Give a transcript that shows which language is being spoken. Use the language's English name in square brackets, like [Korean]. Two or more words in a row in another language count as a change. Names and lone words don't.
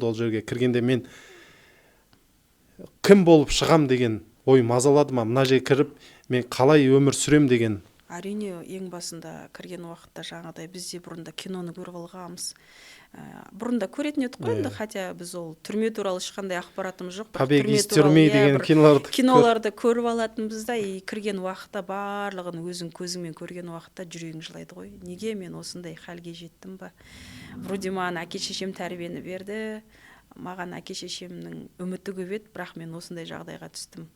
[Kazakh] Ол жерге кіргенде мен кім болып шығам деген ой мазалады ма? Мына жерге кіріп мен қалай өмір сүрем деген? Әрине, ең басында кірген уақытта жаңағыдай бізде бұрында киноны көріп алғанбыз. Бұрында көретін едік қой, енді хотя біз ол түрме туралы ешқандай ақпаратымыз жоқ. Побег из тюрьмы деген киноларды көріп алатынбыз да, и кірген уақытта барлығын өзің көзіңмен көрген уақытта жүрегің жылайды ғой. Неге мен осындай халге жеттім ба? Вроде маған әке-шешем тәрбиені берді, маған әке-шешемнің үміті көп еді, бірақ мен осындай жағдайға түстім.